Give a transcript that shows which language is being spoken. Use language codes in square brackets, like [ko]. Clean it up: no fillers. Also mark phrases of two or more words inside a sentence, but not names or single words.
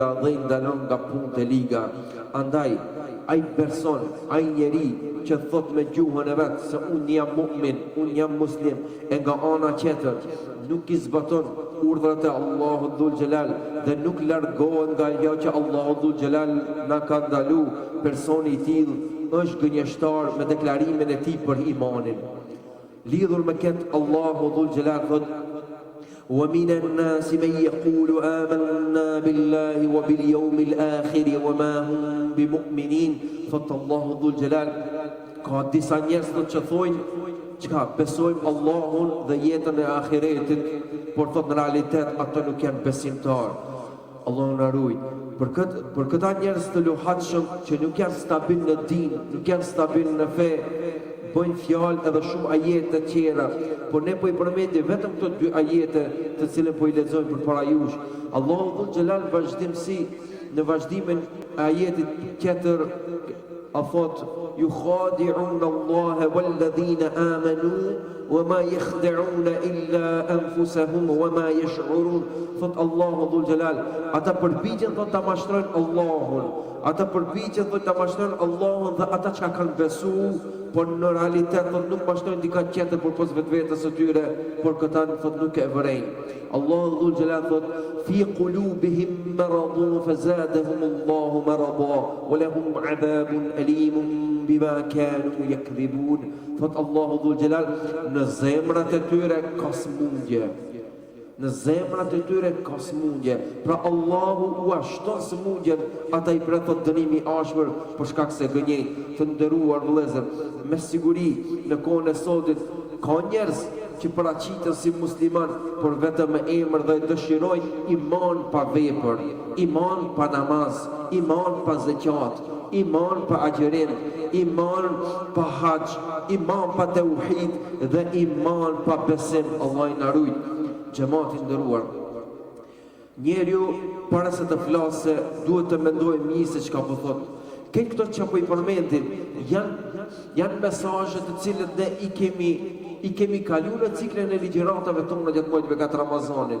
[sq] dhe ndalon nga punët e liga. Andaj, ai person, ai njeri që thot me gjuhën e vetë se unë jam mu'min, unë jam muslim, e nga ana tjetër nuk i zbaton urdhrat e Allahut Dhul Xhelal dhe nuk largohet nga ajo që Allahu Dhul Xhelal na ka ndalu, personi i tillë është gënjeshtar me deklarimin e tij për imanin. Lidhur me këtë, Allahu Dhul Xhelal thot: [ar] وَمِنَ النَّاسِ مَن يَقُولُ آمَنَّا بِاللَّهِ وَبِالْيَوْمِ الْآخِرِ وَمَا هُمْ بِمُؤْمِنِينَ. [sq] Thot Allahu Dhul Xhelal, ka disa njerëz që thojnë çka besojmë Allahun dhe jetën e ahiretit, por thot në realitet ata nuk janë besimtar. Allahu na ruaj. Për këta njerëz të luhatshëm që nuk janë stabil në din, nuk janë stabil në fe, bëjnë fjalë edhe shumë ajete të tjera, por ne po i përmendim vetëm këto dy ajete të cilën po i lexojmë përpara jush. Allahu Dhul Xhelal në vazhdimin e ajetit tjetër a thot: [ar] يخادعون الله والذين آمنوا وما يخدعون إلا أنفسهم وما يشعرون. [sq] Thot Allahu Dhul Xhelal, ata përpiqen thot ta mashtrojnë Allahun, ata përpiqen thot ta mashtrojnë Allahun dhe ata që kanë besu, por në realitet thot nuk mashtrojnë dika tjetër për pos vetvetes së tyre, por këta thot nuk e vërejnë. Allahu Dhul Xhelal thot: [ar] في قلوبهم مرض فزادهم الله مرضا ولهم عذاب أليم بما كانوا يكذبون. [sq] Thot Allahu Dhul Xhelal, në zemrat e tyre ka smundje. Në zemrat e tyre ka smundje. Pra Allahu u ashton smundjen, ata i thot dënimi i ashpër për shkak se gënjejnë. Të nderuar vëllezër, me siguri në kohën e sotit ka njerëz që paraqiten si musliman, por vetëm me emër dhe dëshirojnë iman pa vepër, iman pa namaz, iman pa zeqat, iman pa agjerim, iman pa hax, iman pa tauhid dhe iman pa besim. Allah i na ruaj. Xhamati nderuar, njeriu para se të flasë duhet të mendojë mirë se çka po thot. Këtë këto që po i përmendim janë mesazhe të cilët ne i kemi kaluar në ciklin e ligjëratave tona gjatë muajit bekat Ramazanit.